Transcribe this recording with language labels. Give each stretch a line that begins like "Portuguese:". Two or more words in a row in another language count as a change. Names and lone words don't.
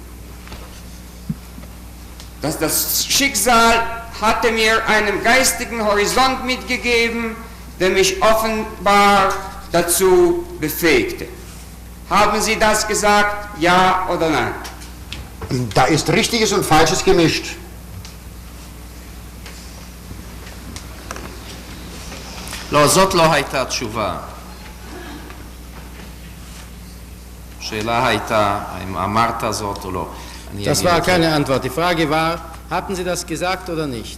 German: Dass das Schicksal hatte mir einen geistigen Horizont mitgegeben, der mich offenbar dazu befähigte. Haben Sie das gesagt, ja oder nein? Da ist Richtiges und Falsches gemischt.
Hebrew: לא, זאת לא הייתה תשובה. השאלה הייתה, האם אמרת זאת או לא.
German: Das war keine Antwort. Die Frage war, hatten Sie das gesagt oder nicht?